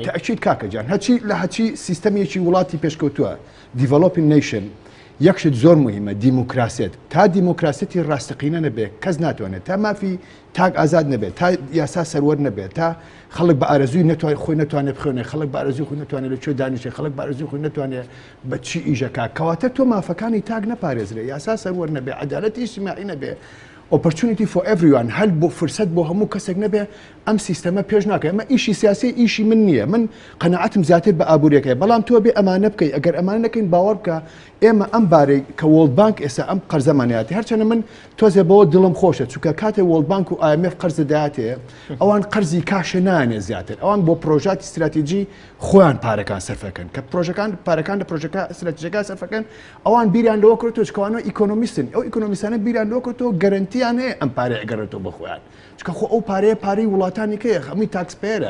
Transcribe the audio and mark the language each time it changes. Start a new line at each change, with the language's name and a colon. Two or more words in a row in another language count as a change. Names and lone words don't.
Central Kurdish: بەتەئکید کاکە جان هەچی لە هەچی سیستەمێکی وڵاتی پێشکەوتووە
English: developing nation
Central Kurdish: یەکشت زۆر مهمە دیموکراسێت تا دیموکراسێتی ڕاستەقینە نەبێت کەس ناتوانێت تا مافی تاک ئازاد نەبێت تا یاسا سەروەر نەبێت تا خەڵک بە ئارەزووی نەتوانێت خۆی نەتوانێت بخوێنێ خەڵک بە ئارەزووی خۆی نەتوانێت لە کوێ دانیشێ خەڵک بە ئارەزووی خۆی نەتوانێت بە چی ئیژەکە کەواتە تۆ مافەکانی تاک نەپارێزرێ یاسا سەروەر نەبێ عەدالەتی ئیجتیماعی نەبێ
English: opportunity for everyone
Central Kurdish: هەل بۆ فرسەت بۆ هەموو کەسێک نەبێ ئەم سیستەمە پێش ناکە ئەمە ئیشی سیاسی ئیشی من نییە من قەنەعەتم زیاتر بە ئابووریەکەی بەڵام تۆ بێ ئەمانە بکەی ئەگەر ئەمانە نەکەین باوەڕ بکە ئێمە ئەم بارەی کە وۆڵد بانک ئێستا ئەم قەرزەمانیاتی هەرچەنە من تۆزێ بەوە دڵم خۆشە چونکە کاتێ وۆڵد بانک و IMF قەرزە دەهاتێ ئەوان قەرزی کاشە نانێ زیاتر ئەوان بۆ پرۆژاتی استراتیجی خۆیان پارەکان سەرفەکەن کە پرۆژەکان پارەکان لە پرۆژەکە استراتیژیەکە سەرفەکەن ئەوان بیریان لەوە کردووە چکەوانەوە ئیکۆنۆمیستن ئەو ئیکۆنۆمیستانە بیریان لەوە کردووە گەرنتیان هەیە ئەم پارەی ئەگەڕێتەوە بە خۆیان چکە خۆ ئەو پارەیە پارەی وڵاتانی کەیە هەمووی تاکسپێرە